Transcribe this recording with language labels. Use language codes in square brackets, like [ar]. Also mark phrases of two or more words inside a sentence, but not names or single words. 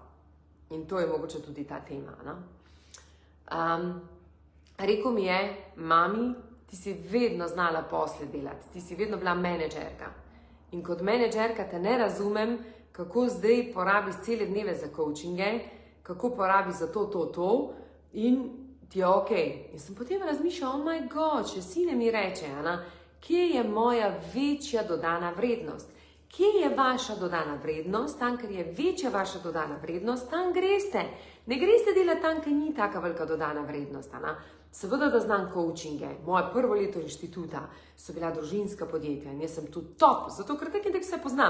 [sl] In to je mogoče tudi ta tema. Rekel mi je, mami, ti si vedno znala posle delati, ti si vedno bila menedžerka. In kot menedžerka te ne razumem, kako zdaj porabiš cele dneve za coachinge, kako porabiš za to, in ti je ok. In sem potem razmišljala, [en] oh my god, [sl] če sine mi reče, kje je moja večja dodana vrednost? Kje je vaša dodana vrednost? Tam, ker je večja vaša dodana vrednost, tam greste. Ne greste delati tam, ker ni taka velika dodana vrednost. Seveda, da znam coachinge. Moje prvo leto inštituta so bila družinska podjetja in jaz sem tu top, zato ker tako in tako vse poznam.